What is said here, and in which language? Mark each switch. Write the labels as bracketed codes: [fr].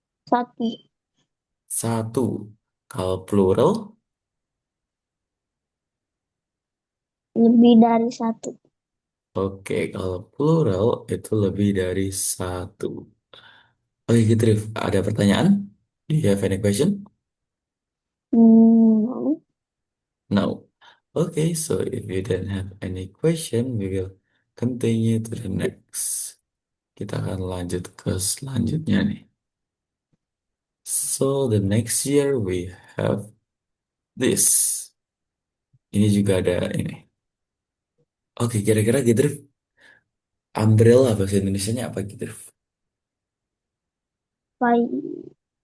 [id] Satu, Satu. Kalau plural, lebih dari satu. oke. Kalau plural itu lebih dari satu. Oke, Gitri, ada pertanyaan? [en] Do you have any question? No. No. Okay, so if you don't have any question, we will continue to the next. [id] Kita akan lanjut ke selanjutnya nih. [en] So the next year we have this. [id] Ini juga ada ini. Oke, kira-kira gitu umbrella bahasa Indonesianya apa gitu? Payung.